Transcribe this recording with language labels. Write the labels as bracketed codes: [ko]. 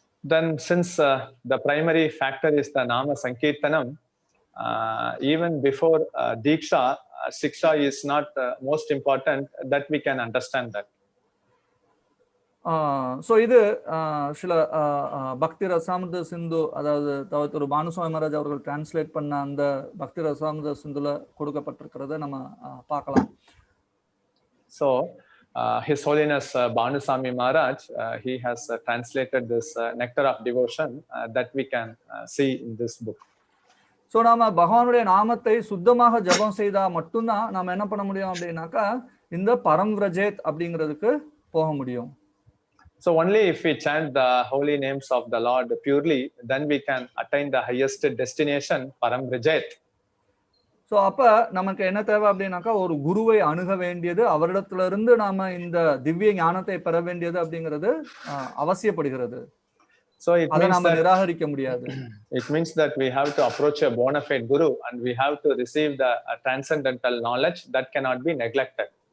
[en] Then since the primary factor is the nama sankirtanam, even before diksha, siksha is not most important, that we can understand that. [ta] So இது சில பக்தி ரசாமிர்த சிந்து, அதாவது தவத்திரு பானுசுவாமி மகாராஜ் அவர்கள் translate பண்ண அந்த பக்தி ரசாமிர்த சிந்துல கொடுக்கப்பட்டிருக்கிறத நம்ம பார்க்கலாம். [en] So His Holiness Bhanuswami Maharaj, he has translated this Nectar of Devotion that we can see in this book. [ta] So நாம பகவானுடைய நாமத்தை சுத்தமாக ஜபம் செய்தா மட்டும்தான் நாம என்ன பண்ண முடியும் அப்படின்னாக்கா இந்த பரம் விரஜேத் அப்படிங்கிறதுக்கு போக முடியும். [en] So only if we chant the holy names of the Lord purely, then we can attain the highest destination, Param Vrajet. [ta] So அப்ப நமக்கு என்ன தேவை அப்படின்னாக்கா ஒரு குருவை அணுக வேண்டியது, அவரிடத்துல இருந்து நாம இந்த திவ்ய ஞானத்தை பெற வேண்டியது அப்படிங்கிறது அவசியப்படுகிறது. [en] So it means [ta] நாம நிராகரிக்க முடியாது. [en] It means that we have to approach a bona fide guru and we have to receive the transcendental knowledge that cannot be neglected.